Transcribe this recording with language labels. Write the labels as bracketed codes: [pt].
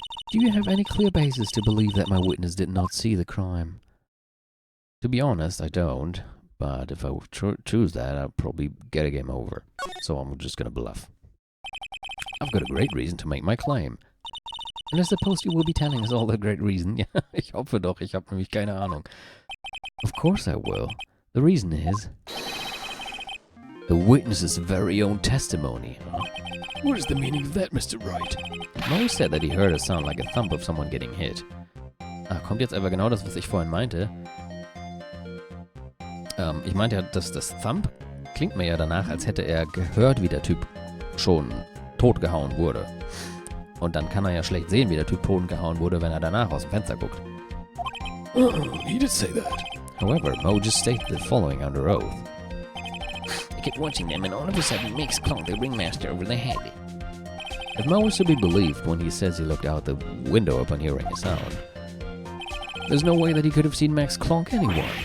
[en] Do you have any clear basis to believe that my witness did not see the crime? To be honest, I don't. But if I choose that, I'll probably get a game over. So I'm just gonna bluff. I've got a great reason to make my claim. And I suppose you will be telling us all the great reason. [de] Ja, ich hoffe doch, ich habe nämlich keine Ahnung. [en] Of course I will. The reason is the witness's very own testimony. What is the meaning of that, Mr. Wright? Mo said that he heard a sound like a thump of someone getting hit. [de] Kommt jetzt aber genau das, was ich vorhin meinte. Ich meinte ja, dass das Thump klingt mir ja danach, als hätte er gehört, wie der Typ schon totgehauen wurde. Und dann kann er ja schlecht sehen, wie der Typ totgehauen wurde, wenn er danach aus dem Fenster guckt. [en] He did say that. However, Mo just stated the following under oath. I kept watching them and all of a sudden Max clunked the ringmaster over the head. If Mo is to be believed when he says he looked out the window upon hearing a sound, there's no way that he could have seen Max clonk anyone.